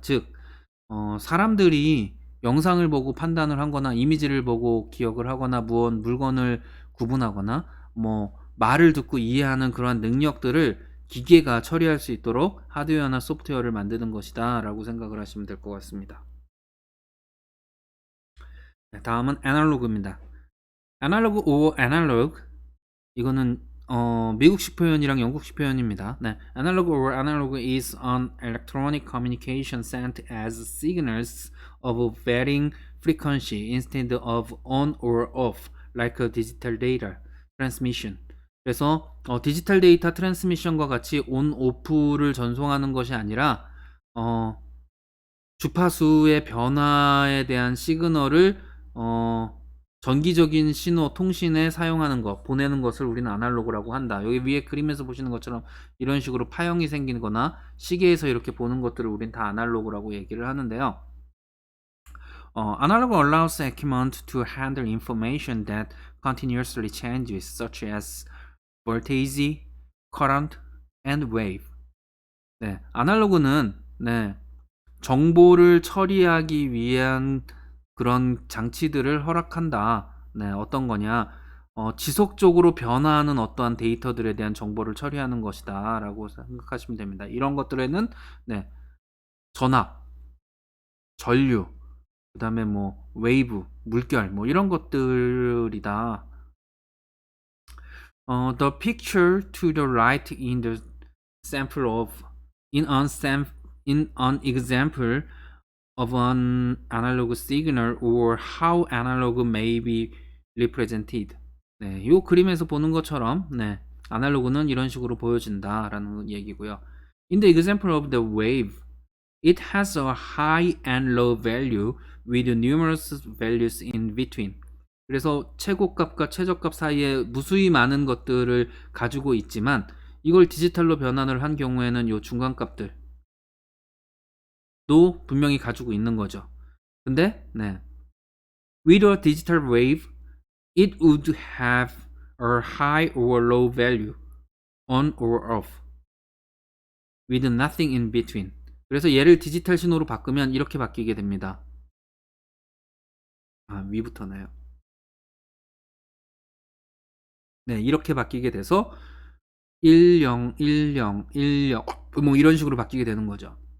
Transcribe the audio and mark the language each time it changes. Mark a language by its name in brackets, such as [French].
[Korean] 즉, 사람들이 영상을 보고 판단을 하거나 이미지를 보고 기억을 하거나 물건을 구분하거나 뭐 말을 듣고 이해하는 그러한 능력들을 기계가 처리할 수 있도록 하드웨어나 소프트웨어를 만드는 것이다 라고 생각을 하시면 될 것 같습니다. 다음은 애널로그입니다. 애널로그 or analog 이거는 미국식 표현이랑 영국식 표현입니다. 네, [English] analog or analog is an electronic communication sent as signals of varying frequency instead of on or off, like a digital data transmission. [Korean] 그래서 디지털 데이터 트랜스미션과 같이 온 오프를 전송하는 것이 아니라 주파수의 변화에 대한 시그널을 전기적인 신호 통신에 사용하는 것, 보내는 것을 우리는 아날로그라고 한다. 여기 위에 그림에서 보시는 것처럼 이런 식으로 파형이 생기는 거나 시계에서 이렇게 보는 것들을 우린 다 아날로그라고 얘기를 하는데요. [English] Analog allows equipment to handle information that continuously changes, such as voltage, current, and wave. [Korean] 네, 아날로그는 네, 정보를 처리하기 위한 그런 장치들을 허락한다. 네, 어떤 거냐? 지속적으로 변화하는 어떠한 데이터들에 대한 정보를 처리하는 것이다 라고 생각하시면 됩니다. 이런 것들에는 네, 전압, 전류, 그 다음에 뭐 웨이브, 물결 뭐 이런 것들이다. [English] The picture to the right in the sample of in an example of an analog signal or how analog may be represented. [Korean] 네, 이 그림에서 보는 것처럼 네, 아날로그는 이런 식으로 보여진다라는 얘기고요. [English] In the example of the wave, it has a high and low value with numerous values in between. [Korean] 그래서 최고값과 최저값 사이에 무수히 많은 것들을 가지고 있지만 이걸 디지털로 변환을 한 경우에는 이 중간값들도 분명히 가지고 있는 거죠. 근데 네. [English] With a digital wave, it would have a high or low value, on or off, with nothing in between. [Korean] 그래서 얘를 디지털 신호로 바꾸면 이렇게 바뀌게 됩니다. 위부터네요. 네, 이렇게 바뀌게 돼서 10, 10, 10, 뭐 이런 식으로 바뀌게 되는 거죠.